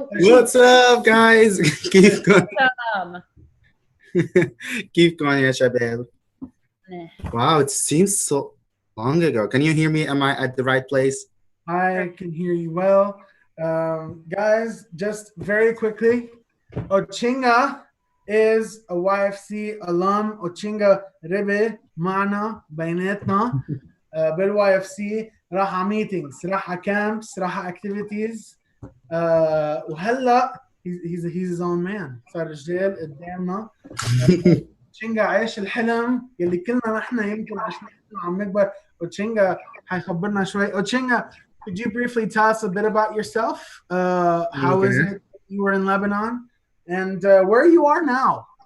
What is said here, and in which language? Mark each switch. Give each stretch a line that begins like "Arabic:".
English: What's up, guys? Keep going. Keep going,
Arabic: ya shabab.
English: Wow, it seems so long ago. Can you hear me? Am I at the right place? I can hear you well. Guys, just very quickly, Ochinga is a YFC alum.
Arabic: Ochinga ربي معنا بيناتنا بالYFC، راح على meetings، راح على camps، راح على activities، وهلا
English: he's his own man،
Arabic: صار رجال قدامنا. Ochinga عايش الحلم يلي كلنا نحن يمكن عشنا عم نكبر. Ochinga حيخبرنا شوي.
English: Ochinga, could you briefly tell us a bit about yourself? How is it you were in Lebanon, and where you are now?